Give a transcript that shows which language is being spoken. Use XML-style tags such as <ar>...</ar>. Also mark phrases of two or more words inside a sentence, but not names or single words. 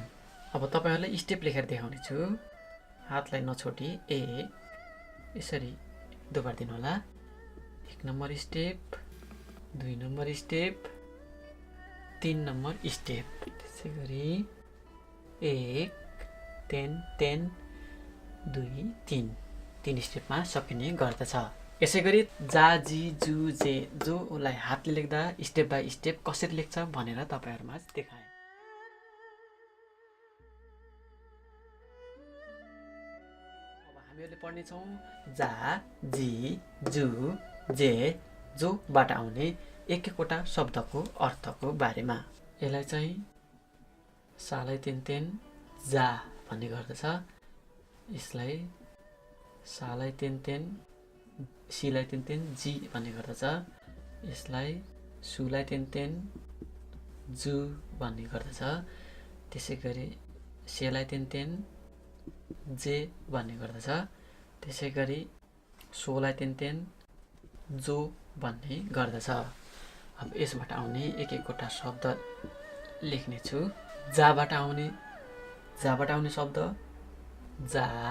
<ne>अब तपाईहरुलाई स्टेप लेखेर देखाउने छु हातलाई नछोडी 1 यसरी दोबार दिनु होला 1 नम्बर स्टेप 2 नम्बर स्टेप 3 नम्बर स्टेप त्यसै गरी 1 10 10 2 3 3 स्टेपमा सकिने गर्दछ यसै गरी</ne> <ja>じゃ じ じゅ じぇ</ja> <ne>जोलाई हातले लेख्दा</ne> <en>step by step</en> <ne>कसरी लेख्छ भनेर तपाईहरुमा देखाए अब हामीहरुले पढ्ने छौं</ne> <ja>じゃ じ じゅ じぇ</ja> <ne>जोबाट आउने एक एकवटा शब्दको अर्थको बारेमा यसलाई चाहिँ सालाई</ne> <ja>てん てん じゃ</ja> <ne>भन्ने गर्दछ यसलाई सालाई</ne> <ja>てん てん</ja> <ne>सीलाई तेन</ne> <ja>てん じ</ja> <ne>भन्ने गर्दछ यसलाई सुलाई</ne> <ja>てん てん じゅ</ja> <ne>भन्ने गर्दछ त्यसै गरी सेलाई</ne> <ja>てん てん じぇ</ja> <ne>भन्ने गर्दछ त्यसै गरी सोलाई</ne> <ja>てん てん じょ</ja> <ne>भन्ने गर्दछ अब यसबाट आउने एक एकवटा शब्द लेख्ने छु जाबाट आउने शब्द जा</ne>